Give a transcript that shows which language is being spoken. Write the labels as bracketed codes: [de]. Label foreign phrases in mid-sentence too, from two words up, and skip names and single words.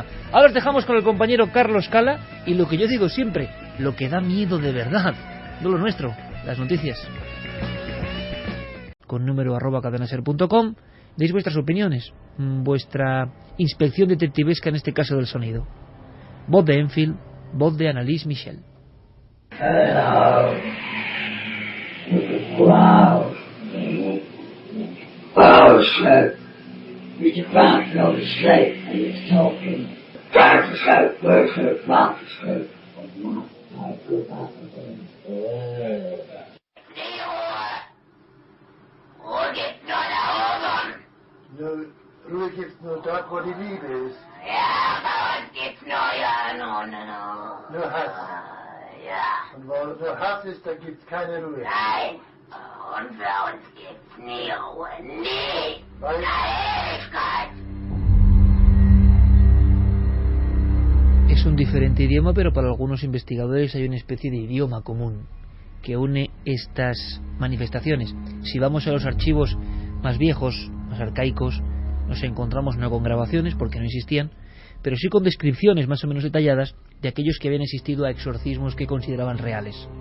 [es] Ahora os dejamos con el compañero Carlos Cala, y lo que yo digo siempre, lo que da miedo de verdad, no lo nuestro, las noticias. Con número @cadenaser.com, deis vuestras opiniones, vuestra inspección detectivesca en este caso del sonido. Voz de Enfield, voz de Annalise Michel. [en] Hello. Wow. Oh, so we just bouncing on the street and it's talking. Microscope, workshop, microscope. [de] Ruhe gibt's nur dort, wo die Liebe ist. Ja, aber es gibt's nur, ja, no. Nur Hass. Ja. Und wo nur Hass ist, da gibt's keine Ruhe. Nein. Und für uns gibt's nie Ruhe. Nie. Eine Ewigkeit. [es] Es un diferente idioma, pero para algunos investigadores hay una especie de idioma común que une estas manifestaciones. Si vamos a los archivos más viejos, más arcaicos, nos encontramos no con grabaciones porque no existían, pero sí con descripciones más o menos detalladas de aquellos que habían asistido a exorcismos que consideraban reales.